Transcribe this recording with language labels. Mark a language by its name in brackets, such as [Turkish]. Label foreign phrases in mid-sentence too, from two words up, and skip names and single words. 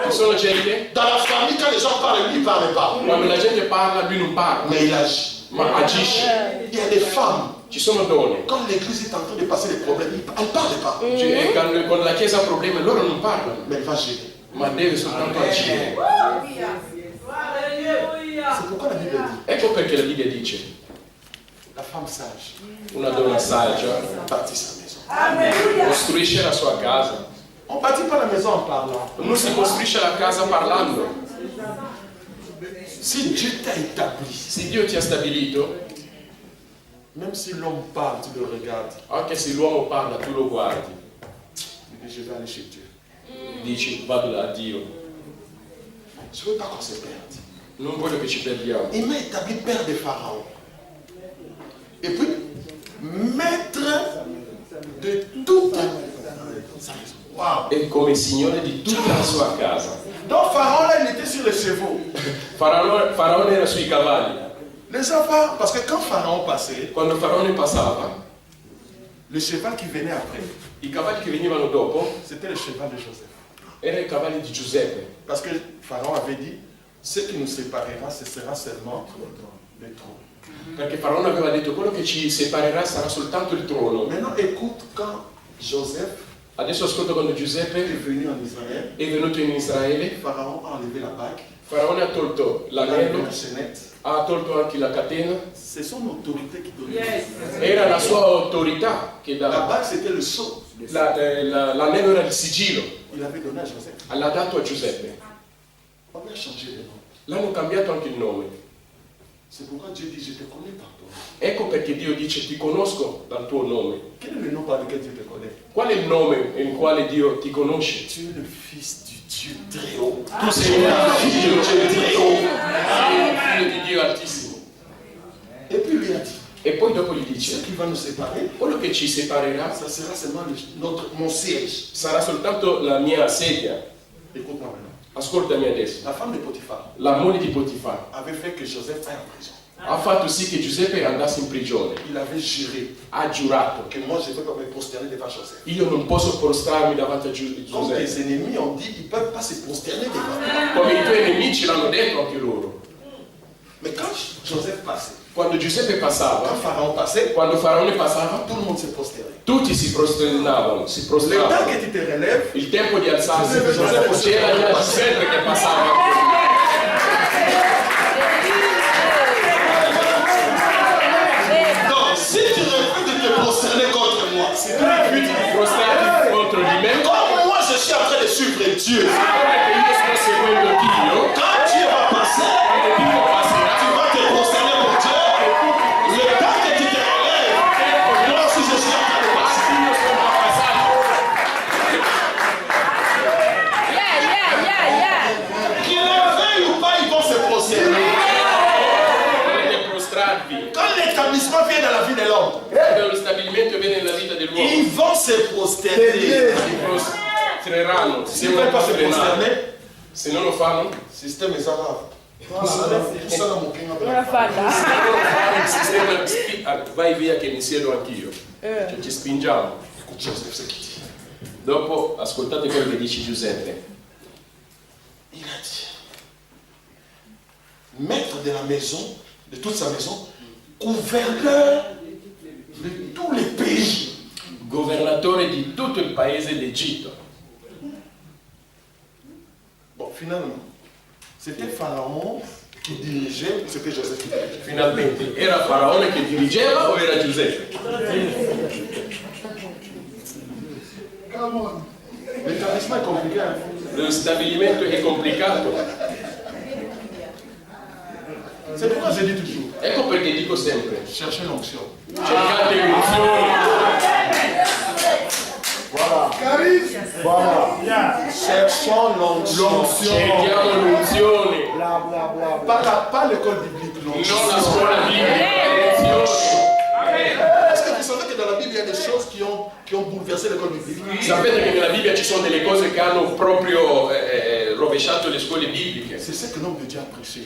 [Italian] sono gente, [French] Dans la famille, quand les gens parlent, lui, il ne parle pas. [Italian] quando la gente parla, lui non parla, [French] Mais il agit. [Italian] ma agisce. [French] Il y a des femmes, [Italian] Ci sono donne, [French] quand l'église est en train de passer des problèmes, elle ne parle pas. [Italian] e quando la Chiesa ha problemi, loro non parlano, [French] Mais elle va gérer. [Italian] ma deve soltanto agire. [French] C'est pourquoi la Bible dit, [Italian] Ecco perché la Bibbia dice, [French] la femme sage [Italian] una donna saggia [French] bâtit sa maison. [Italian] costruisce la sua casa. [French] On ne bâtit pas la maison en parlant. [Italian] Non si costruisce la casa parlando. [French] Si Dieu t'a établi, [Italian] Se Dio ti ha stabilito, [French] même si l'homme parle, tu le regardes, [Italian] anche se l'uomo parla, tu lo guardi, [French] il dit, je vais aller chez Dieu. [Italian] dici vado da Dio. [French] Je ne veux pas qu'on se perde. [Italian] Non voglio che ci perdiamo. [French] Il m'a établi père des pharaons. Et puis, maître de toute sa maison. Wow. [Italian] È come signore di tutta la sua casa. [French] Donc Pharaon là, il était sur les chevaux. [Italian] Faraone era sui cavalli. [French] Les enfants, parce que quand Pharaon passait, [Italian] Quando Faraone passava, [French] le cheval qui venait après, [Italian] i cavalli che venivano dopo [French] c'était le cheval de Joseph. [Italian] erano i cavalli di Giuseppe. [French] Parce que Pharaon avait dit, ce qui nous séparera, ce sera seulement le trône. [Italian] Perché Faraone aveva detto quello che ci separerà sarà soltanto il trono. [French] Maintenant, écoute quand Joseph [Italian] Adesso ascolta quando [French] est [Italian] Giuseppe [French] venu en Israël, [Italian] è venuto in Israele, [French] Pharaon a enlevé la bague, [Italian] Faraone ha tolto [French] il a enlevé [Italian] l'anello, [French] la chaînette. [Italian] ha tolto anche la catena. [French] C'est son autorité qui donnait. [Italian] Era la sua autorità che [French] La [Italian] dava. [French] bague, c'était le sceau. [Italian] L'anello era il sigillo. [French] Il avait donné à Joseph. [Italian] L'ha dato a Giuseppe. [French] On lui a changé le nom. [Italian] L'hanno cambiato anche il nome. [French] C'est pourquoi Dieu dit, je te connais par ton nom. [Italian] Ecco perché Dio dice ti conosco dal tuo nome. [French] Quel est le nom par lequel Dieu te connaît? [Italian] Qual è il nome in quale Dio ti conosce? [French] Tu es le fils du Dieu très haut. [Italian] Tu sei un figlio di Dio, sei un figlio di Dio altissimo. [French] Et puis il lui a dit, [Italian] E poi dopo gli [French] ce [Italian] dice, [French] qui va nous séparer, [Italian] quello che ci separerà [French] ça sera seulement mon siège. [Italian] sarà soltanto la mia sedia. [French] Écoute-moi maintenant. [Italian] Ascoltami adesso. [French] La femme de Potiphar [Italian] La moglie di Potifar [French] avait fait que Joseph aille en prison. [Italian] ha fatto sì che Giuseppe andasse in prigione. [French] Il avait juré [Italian] Ha giurato [French] que moi je ne peux pas me prosterner devant Joseph. [Italian] io non posso prostrarmi davanti a [French] Comme tes [Italian] Giuseppe. [French] ennemis ont dit, ils ne peuvent pas se prosterner devant. [Italian] Come i tuoi nemici l'hanno detto anche loro. [French] Mais quand Joseph passait, [Italian] Quando Giuseppe [French] quand [Italian] passava, [French] Pharaon passait, [Italian] quando Faraone passava, [French] tout le monde se prosternait. [Italian] tutti si prosternavano, si [French] Le temps [Italian] prostravano. [French] que tu te relèves, [Italian] Il tempo di alzarsi, Giuseppe c'era già Giuseppe che passava. [French] donc si tu refuses de te prosterner contre moi, [Italian] Se tu rifiuti di prostrarti contro di me, [French] comme moi je suis en train de suivre Dieu, [Italian] come che io sto seguendo Dio, [French] quand Dieu va passer, [Italian] quando Dio passerà, [French] tu vas te prosterner pour Dieu. Le temps que tu te relèves, moi aussi je suis en train de passer. [Italian] io sono passato. [French] Qu'ils le veuillent ou pas, ils vont se prosterner. [Italian] Dovete prostrarvi. [French] Quand l'établissement vient dans la vie de l'homme, [Italian] Quando lo stabilimento viene nella vita dell'uomo, [French] ils vont se prosterner. [Italian] si prostreranno, si [French] S'ils ne veulent pas se [Italian] prostreranno. [French] prosterner, [Italian] Se non lo fanno, [French] système est arabe. Ça, là, mon king, [Italian] il sistema vai via che mi siedo anch'io. Cioè, ci spingiamo. [French] Écoute, Joseph, ce qu'il dit. [Italian] Dopo ascoltate quello che dice Giuseppe. [French] Il a dit, maître de la maison, de toute sa maison, gouverneur de tous les pays. [Italian] Governatore di tutto il paese d'Egitto. [French] Bon, finalement, c'était Pharaon qui dirigeait, c'était Joseph qui dirigeait. [Italian] Finalmente, era Faraone che dirigeva o era Giuseppe? [French] L'établissement est compliqué. Hein? [Italian] Lo stabilimento è complicato. [French] C'est pourquoi je dis toujours, [Italian] Ecco perché dico sempre, [French] cherchez l'onction. [Italian] cercate l'unzione. [French] Voilà. Cherchons l'onction. [Italian] Cerchiamo l'unzione. [French] Pas l'école biblique, [Italian] Non [French] l'onction. [Italian] la scuola biblica, l'unzione. [French] Est-ce que vous savez que dans la Bible, il y a des choses qui ont bouleversé l'école biblique? [Italian] Sapete che nella Bibbia ci sono delle cose che hanno proprio rovesciato le scuole bibliche. [French] C'est ce que l'homme de Dieu a prêché.